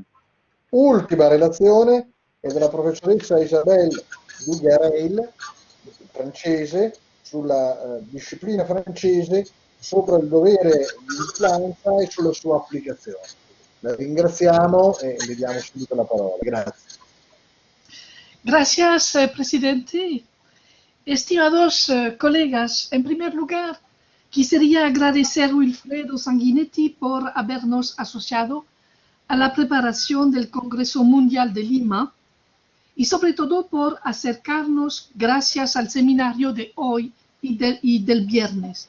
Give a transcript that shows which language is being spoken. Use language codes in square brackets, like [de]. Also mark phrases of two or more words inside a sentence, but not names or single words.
[it] Ultima relazione è della professoressa Isabelle Duguerel, francese, sulla disciplina francese sopra il dovere di vigilanza e sulla sua applicazione. La ringraziamo e le diamo subito la parola. Grazie. [es] Gracias, presidente. Estimados colegas, en primer lugar, quisiera agradecer a Wilfredo Sanguinetti por habernos asociado a la preparación del Congreso Mundial de Lima y sobre todo por acercarnos gracias al seminario de hoy y del viernes.